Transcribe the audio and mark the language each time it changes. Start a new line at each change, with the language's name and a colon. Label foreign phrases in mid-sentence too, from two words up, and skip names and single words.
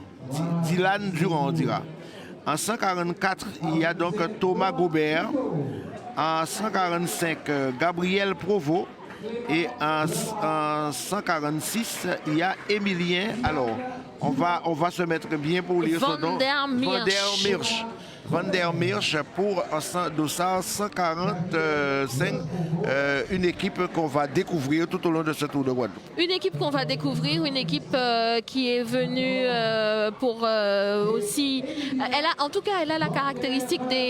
French: Dylan Durand, on dira. En 144, il y a donc Thomas Gobert. En 145, Gabriel Provost. Et en 146, il y a Émilien. Alors, on va se mettre bien pour lire son nom. Van der Meersch pour un dossard 145, une équipe qu'on va découvrir tout au long de ce Tour de Guadeloupe. Une équipe qu'on va découvrir, une équipe qui est venue pour aussi... En tout cas, elle a la caractéristique des...